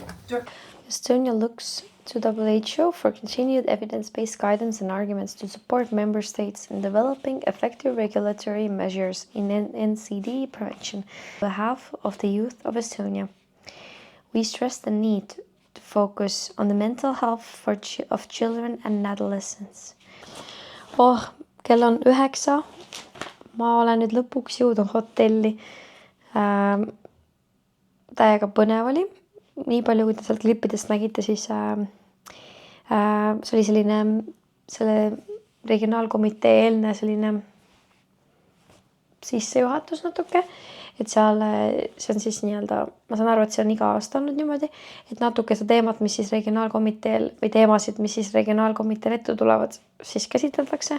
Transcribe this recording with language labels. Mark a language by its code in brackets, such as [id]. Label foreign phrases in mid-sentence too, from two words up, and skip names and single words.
[en] Estonia looks to WHO for continued evidence-based guidance and arguments to support member states in developing effective regulatory measures in NCD prevention on behalf of the youth of Estonia. We stress the need to focus on the mental health of children and adolescents. [et] Kell on 9. Ma olen nüüd lõpuks jõudnud hotelli. Täiega põnev oli. Nii palju, kui te sealt klippidest nägite, siis see oli selle regionaalkomitee eelne selline sissejuhatus natuke, et see on siis nii-öelda, ma saan aru, et see on iga aasta olnud niimoodi, et natuke seda teemat, mis siis regionaalkomiteel või teemasid, mis siis regionaalkomiteel ette tulevad, siis käsitletakse.